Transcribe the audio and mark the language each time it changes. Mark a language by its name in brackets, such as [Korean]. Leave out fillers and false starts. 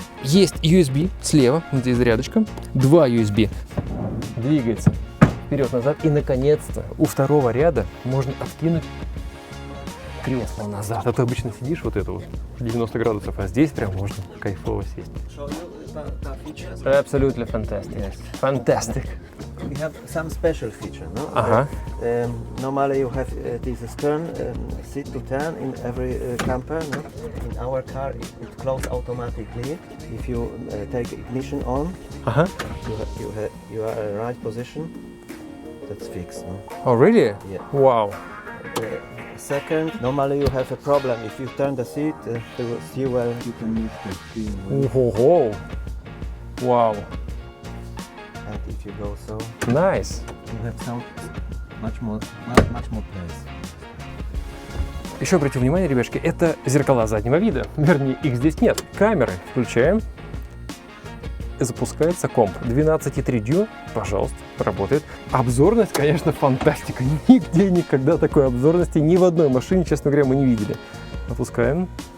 [Russian] Есть USB слева, вот здесь зарядочка, 2 USB. Двигается вперед-назад, и наконец-то у второго ряда можно откинуть кресло назад. А то обычно сидишь вот это вот 90 градусов, а здесь прям можно кайфово сесть. [English] Absolutely fantastic. Yes. Fantastic. We have some special feature, no? Aha. Normally you have this stern seat to turn in every camper, no? In our car it closes automatically. If you take ignition on, [Russian] Ага. [English] you are in the right position. That's fixed, no? Oh, really? Yeah. Wow. Second, normally you have a problem. If you turn the seat, the steer wheel, you can move the steering wheel. [Russian] Ого. Вау. [English] And if you go so, Nice. you have some much more place. [Russian] Еще обратите внимание, ребятушки, это зеркала заднего вида. Вернее, их здесь нет. Камеры включаем. И запускается комп. 12,3 дюйма, пожалуйста, работает. Обзорность, конечно, фантастика. Нигде никогда такой обзорности ни в одной машине, честно говоря, мы не видели. Опускаем.